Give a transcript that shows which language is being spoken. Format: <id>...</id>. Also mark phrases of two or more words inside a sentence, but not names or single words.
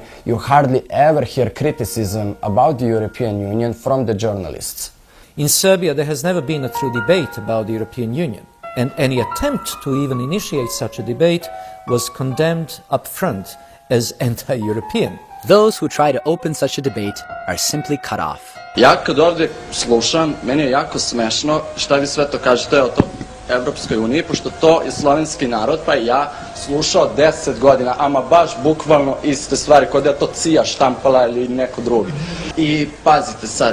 <en>You hardly ever hear criticism about the European Union from the journalists. In Serbia, there has never been a true debate about the European Union, and any attempt to even initiate such a debate was condemned up front as anti-European. Those who try to open such a debate are simply cut off.</en> <sr>Ja kad ovdje slušam, meni je jako smešno šta vi sve to kažete o Evropskoj uniji, pošto to je slovenski narod, pa ja slušao 10 godina, ama baš bukvalno iste stvari, kod je to Cija štampala ili neko drugi. I pazite sad.</sr>